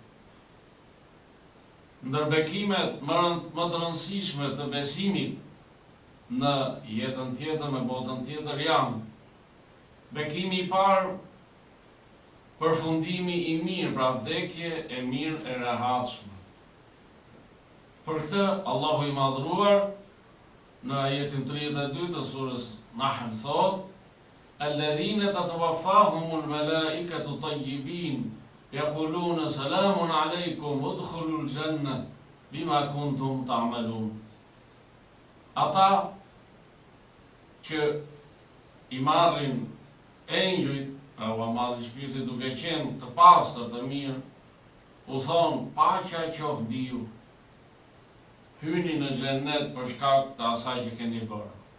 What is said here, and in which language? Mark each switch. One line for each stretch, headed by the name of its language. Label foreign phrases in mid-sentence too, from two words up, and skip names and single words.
Albanian: Ndër bekimet më të rëndësishme të besimit në jetën tjetër, në botën tjetër janë bekimi i parë, përfundimi i mirë, pra vdekje e mirë e rehatshme. Për këtë Allahu i madhruar në ajetin 32 të surës Nahl thot:
Arabic: "الذين تتوفاهم الملائكة طيبين يقولون سلام عليكم ادخلوا الجنة بما كنتم تعملون."
Albanian: Ata që i marrin engjujt, pra u marrin shpirti duke qenë të pastër, të mirë, u thonë paqja qoftë mbi ju. Hyni në xhennet për shkak të asaj që keni bërë.